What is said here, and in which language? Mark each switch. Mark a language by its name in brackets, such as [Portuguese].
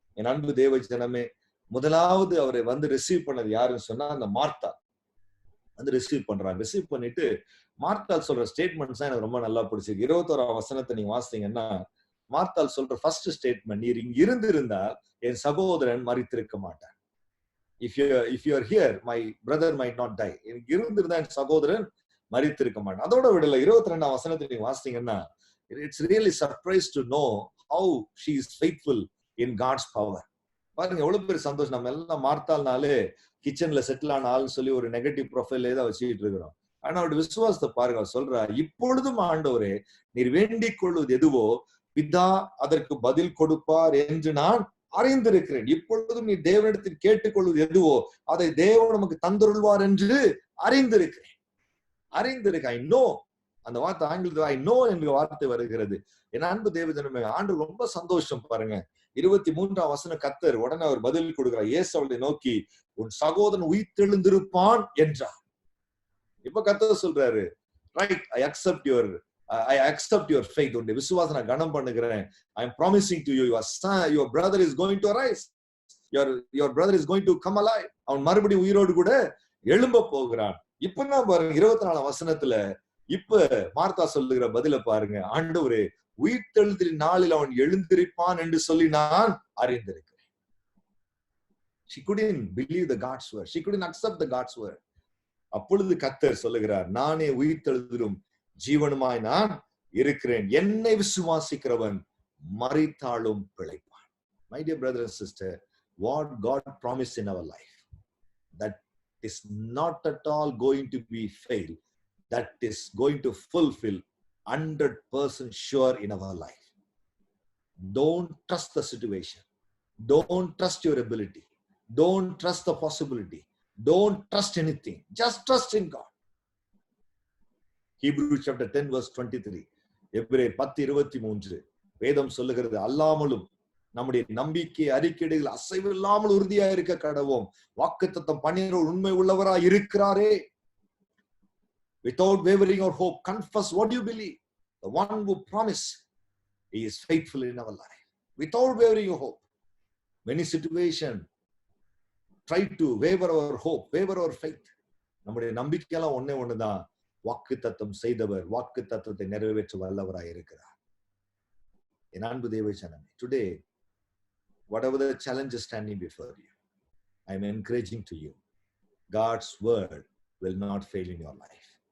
[Tamil] என் அன்பு தேவ ஜனமே, முதலாவது அவரை வந்து ரிசீவ் பண்ணது யாருன்னு சொன்னா, அந்த மார்த்தா வந்து ரிசீவ் பண்றாங்க. ரிசீவ் பண்ணிட்டு மார்த்தாள் சொல்ற ஸ்டேட்மெண்ட்ஸ் தான் எனக்கு ரொம்ப நல்லா பிடிச்சிருக்கு. 21ஆம் வசனத்தை நீங்க வாசித்தீங்கன்னா, மார்த்தாள் சொல்ற ஃபர்ஸ்ட் ஸ்டேட்மெண்ட், நீர் இங்க இருந்திருந்தால் என் சகோதரன் மரித்திருக்க மாட்டான். [English] If you are here, my brother might not die. [Tamil] இங்க இருந்திருந்தா என் சகோதரன் மரித்திருக்க மாட்டான். அதோட விடல 22ஆம் வசனத்தை நீங்க வாசித்தீங்கன்னா, [English] it's really surprised to know how she is faithful in God's power. [Tamil] பாருங்க எவ்வளவு பெரிய சந்தோஷம். நம்ம எல்லாம் மார்த்தாள்னாலே கிச்சன்ல செட்டில் ஆன ஆள்னு சொல்லி ஒரு நெகட்டிவ் ப்ரொஃபைல் தான் வச்சுக்கிட்டு இருக்கிறோம். ஆனா அவருடைய விசுவாசத்தை பாருங்க. அவர் சொல்றா, இப்பொழுதும் ஆண்டவரே நீர் வேண்டிக் கொள்வது எதுவோ பிதா அதற்கு பதில் கொடுப்பார் என்று நான் அறிந்திருக்கிறேன். இப்பொழுதும் நீ தேவனிடத்தில் கேட்டுக்கொள்வது எதுவோ அதை தேவன் நமக்கு தந்துருள்வார் என்று அறிந்திருக்கிறேன். ஐ நோ, அந்த வார்த்தை ஆங்கிலத்தில் ஐ நோ என்ற வார்த்தை வருகிறது. என் அன்பு தேவஜனமே, ஆண்டு ரொம்ப சந்தோஷம் பாருங்க. 23ஆம் வசனம் கர்த்தர் உடனே அவர் பதில் கொடுக்கிறார். இயேசு அவளை நோக்கி, உன் சகோதரன் உயிர்த்தெழுந்திருப்பான் என்றார். இப்ப கர்த்தர் சொல்றாரு, [English] Right, I accept your faith. [Tamil] உன்னுடைய விசுவாசத்தை நான் கனம் பண்ணுகிறேன். [English] I am promising to you, your brother is going to arise, your brother is going to come alive. [Tamil] அவன் மறுபடியும் உயிரோடு கூட எழும்ப போகிறான். இப்பதான் பாருங்க 24ஆம் வசனத்துல இப்ப மார்த்தா சொல்லுகிற பதில பாருங்க. ஆண்டவரே, உயிர்த்தெழுதலின் நாளில் அவன் எழுந்திருப்பான் என்று சொல்லி நான் அறிந்திருக்கிறேன். [English] She couldn't believe the God's word. She couldn't accept the God's word. [Tamil] அப்பொழுது கர்த்தர் சொல்லுகிறார், நானே உயிர்த்தெழுதலும் ஜீவனுமாய் நான் இருக்கிறேன். என்னை விசுவாசிக்கிறவன் மரித்தாலும் பிழைப்பான். [English] My dear brother and sister, what God promised in our life, that is not at all going to be failed. That is going to fulfill 100% sure in our life. Don't trust the situation. Don't trust your ability. Don't trust the possibility. Don't trust anything. Just trust in God. Hebrews chapter 10 verse 23. [Tamil] எபிரேயர் 10:23 வேதம் சொல்லுகிறது, அல்லாமலும் நம்முடைய நம்பிக்கை அறிக்கைகள் அசைவில்லாமல் உறுதியா இருக்க கடவோம். வாக்குத்தத்தம் பண்ணினவர் உண்மை உள்ளவராய் இருக்கிறாரே. [English] Without wavering or hope, confess what you believe. The one who promised, he is faithful in our life. Without wavering your hope. Many situations try to waver our hope, waver our faith. [Tamil] நம்முடைய நம்பிக்கையெல்லாம் ஒண்ணுதான், வாக்குத்தத்தம் செய்தவர் வாக்குத்தத்தத்தை நிறைவேற்ற வல்லவராய் இருக்கிறார். என் அன்பு தேவ ஜனமே, [English] today whatever the challenge is standing before you, I am encouraging to you, God's word will not fail in your life.